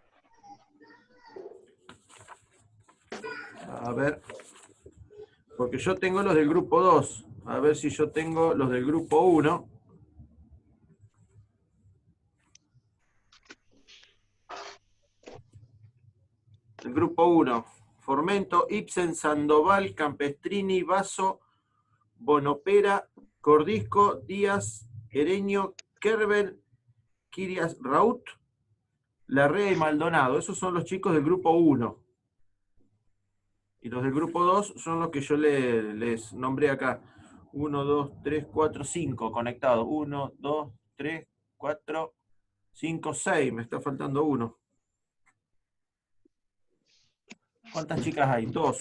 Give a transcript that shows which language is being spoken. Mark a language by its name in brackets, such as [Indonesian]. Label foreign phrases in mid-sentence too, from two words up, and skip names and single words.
[Spanish] A ver. Porque yo tengo los del grupo 2. A ver si yo tengo los del grupo 1. El grupo 1. Formento, Ibsen, Sandoval, Campestrini, Basso, Bonopera, Cordisco, Díaz, Ereño, Kerber, Kirias, Raut, Larrea y Maldonado. Esos son los chicos del grupo 1. Y los del grupo 2 son los que yo les nombré acá. 1, 2, 3, 4, 5 conectados. 1, 2, 3, 4, 5, 6. Me está faltando uno. ¿Cuántas chicas hay? 2.